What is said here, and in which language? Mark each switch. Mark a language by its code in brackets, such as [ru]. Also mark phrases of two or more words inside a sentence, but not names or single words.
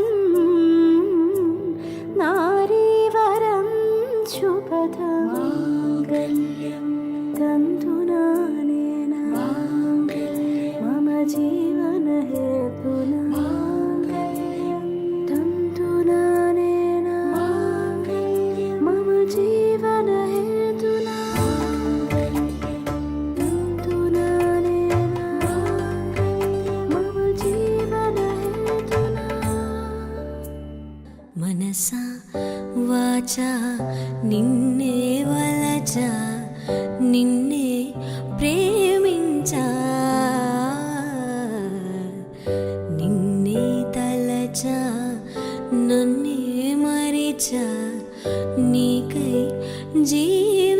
[sa] नारीवरं शुभदं माङ्गल्यं तन्तुनानेन मम जीवनहेतुना माङ्गल्यं तन्तुनानेन मम जीवनहेतुना तन्तुनानेन मम जीवनहेतुना [te] మనసా వాచా నిన్నే వలచా నిన్నే ప్రేమించా నిన్నే తలచా నన్నే మరిచా నీకై